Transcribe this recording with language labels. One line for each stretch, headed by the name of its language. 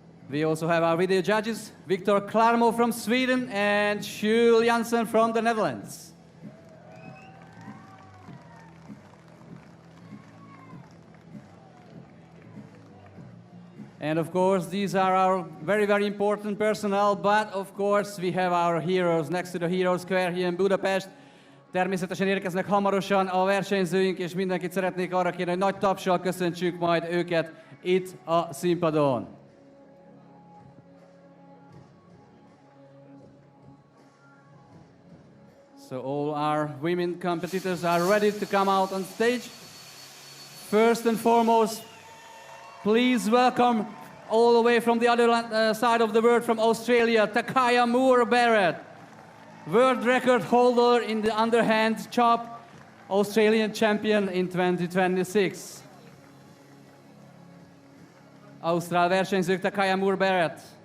English: We also have our video judges, Victor Klarmo from Sweden and Jules Janssen from the Netherlands. And of course, these are our very important personnel, but of course we have our heroes next to the Hero Square here in Budapest.
Hungarian: Természetesen érkeznek hamarosan a versenyzőink, és mindenkit szeretnék arra kérni, hogy nagy tapssal köszöntsük majd őket itt a színpadon.
English: So all our women competitors are ready to come out on stage. First and foremost, please welcome all the way from the other side of the world, from Australia, Takaya Moore-Barrett, world record holder in the Underhand Chop, Australian champion in 2026.
Hungarian: Ausztrál versenyzők, Takaya Moore-Barrett.